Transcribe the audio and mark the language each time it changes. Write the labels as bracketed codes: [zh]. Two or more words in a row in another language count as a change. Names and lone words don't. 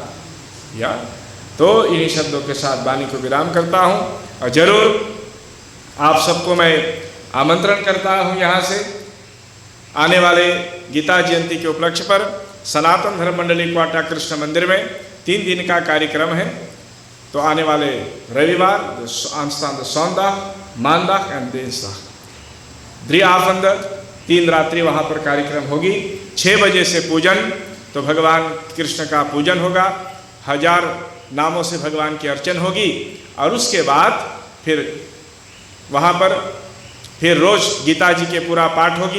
[hi] या तो इन्हीं शब्दों के साथ वाणी को विराम करता हूँ, और जरूर आप सबको मैं आमंत्रण करता हूँ यहाँ से आने वाले गीता जयंती के उपलक्ष्य पर सनातन धर्म मंडली क्वाटा कृष्ण मंदिर में 3 दिन का कार्यक्रम है। तो आने वाले रविवार [nl] aanstaande zondag, maandag en dinsdag 3 avonden [hi] 3 रात्रि वहाँ पर कार्यक्रम होगी। 6 बजे से पूजन, तो भगवान कृष्ण का पूजन होगा, 1000 नामों से भगवान की अर्चन होगी, और उसके बाद फिर वहाँ पर फिर रोज़ गीता जी के पूरा पाठ होगी।